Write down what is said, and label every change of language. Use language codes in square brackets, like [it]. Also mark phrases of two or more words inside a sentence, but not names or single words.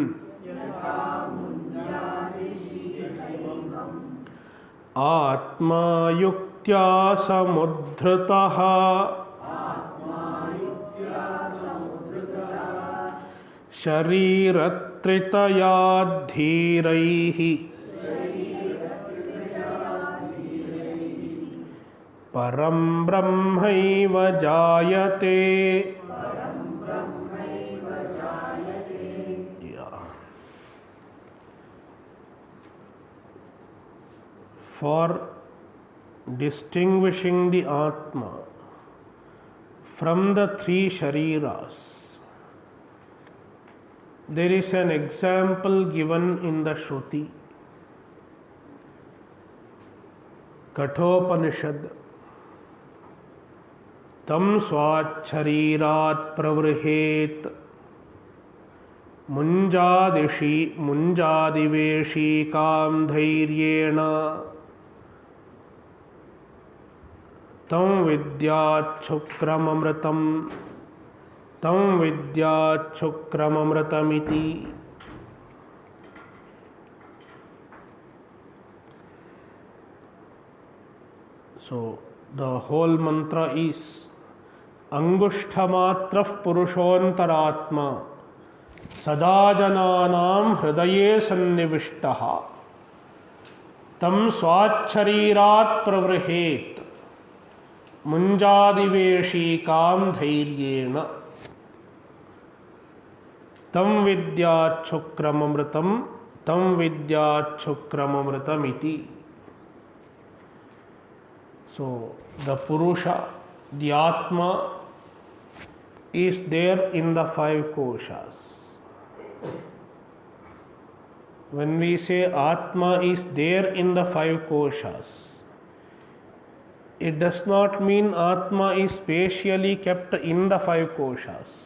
[sa] आत्मा युक्त्या समुद्धृतः शरीरत्रितयाद्धीरैः परं ब्रह्मैव जायते. [en] For distinguishing the Atma from the three Shariras, there is an example given in the Shruti. [sa] Kathopanishad तं स्वाच्छरीरात् प्रवृहेन् मुञ्जादिवेषीकां धैर्येण तं विद्याच्छुक्रममृतमिति. [en] So the whole mantra is [sa] अङ्गुष्ठमात्रः पुरुषोऽन्तरात्मा सदा जनानां हृदये संनिविष्टः तं स्वाच्छरीरात् प्रवृहेत् मुञ्जादिवेषी कां धैर्येण तं विद्याच्छुक्रममृतमिति. [en] So the Purusha, the Atma, is there in the five koshas. When we say Atma is there in the five koshas, it does not mean Atma is spatially kept in the five koshas.